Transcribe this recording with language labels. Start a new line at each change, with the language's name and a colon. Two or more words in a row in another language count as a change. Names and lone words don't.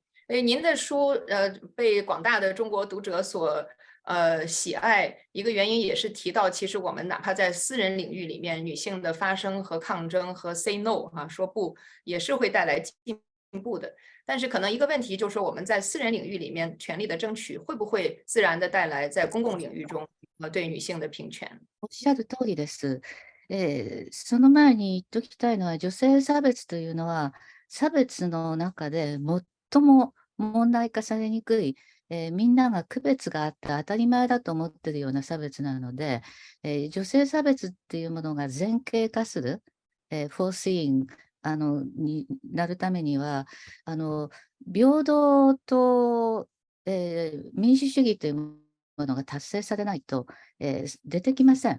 Chinese: 您的书被广大的中国读者所喜爱，一个原因也是提到，其实我们哪怕在私人领域里面，女性的发声和抗争和
English: say no
Chinese: 啊，说不也是会带来进步的。但是可能一个问题就是说，我们在私人领域里面权利的争取，会不会自然的带来在公共领域中对女性的平权？
Japanese: おっしゃる通りです。その前に言っときたいのは、女性差別というのは、差別の中で最も問題化されにくい、みんなが区別があって当たり前だと思っているような差別なので、女性差別っていうものが前傾化する、foreseeing になるためには、平等と、民主主義というものが達成されないと、出てきません。